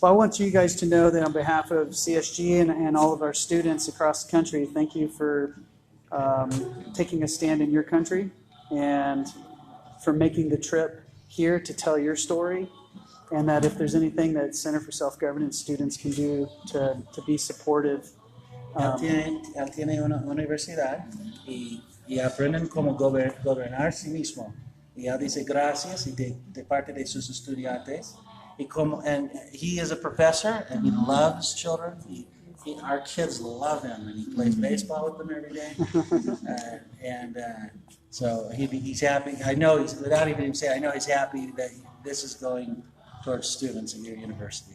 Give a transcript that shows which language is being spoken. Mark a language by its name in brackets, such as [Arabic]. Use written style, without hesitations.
[English] Well, I want you guys to know that on behalf of CSG and all of our students across the country, thank you for taking a stand in your country and for making the trip here to tell your story. And that if there's anything that Center for Self Governance students can do to be supportive. [Spanish] Él tiene una universidad y aprenden cómo gobernar sí mismo. Y él dice gracias y de parte de sus estudiantes. [English] And he is a professor and he loves children. Our kids love him and he plays baseball with them every day. So he's happy. I know without even saying, I know he's happy that this is going towards students at your university.